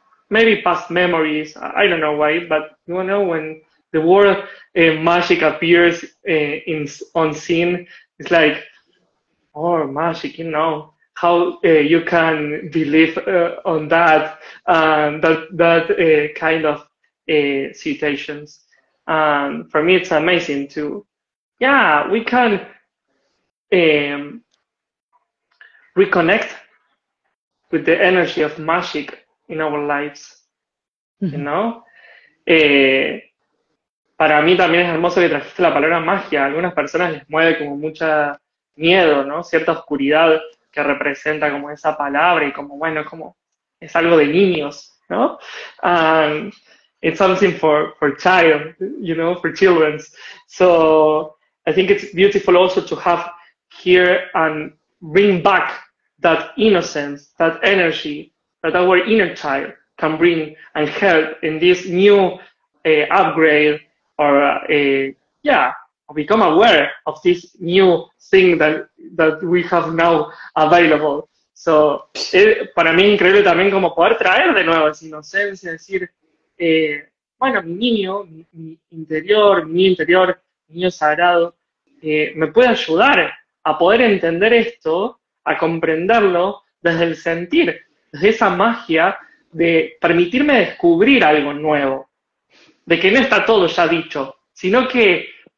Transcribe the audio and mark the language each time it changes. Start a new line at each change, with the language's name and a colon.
English: Maybe past memories. I don't know why, but you know when the word magic appears on scene, it's like, oh, magic, you know, how you can believe on that, that kind of situations. And for me, it's amazing to, yeah, we can um, reconnect with the energy of magic in our lives, you know.
Spanish: Eh, para mí también es hermoso que trajiste la palabra magia. A algunas personas les mueve como mucha miedo, ¿no? Cierta oscuridad que representa como esa palabra y como, bueno, como es algo de niños, ¿no?
English: And it's something for child, you know, for children. So I think it's beautiful also to have here and bring back that innocence, that energy that our inner child can bring and help in this new upgrade or yeah, become aware of this new thing that we have now available.
Spanish: So, para mí es increíble también como poder traer de nuevo esa inocencia, decir, bueno, mi interior, mi interior, mi niño sagrado, me puede ayudar a poder entender esto, a comprenderlo desde el sentir, desde esa magia de permitirme descubrir algo nuevo, de que no está todo ya dicho, sino que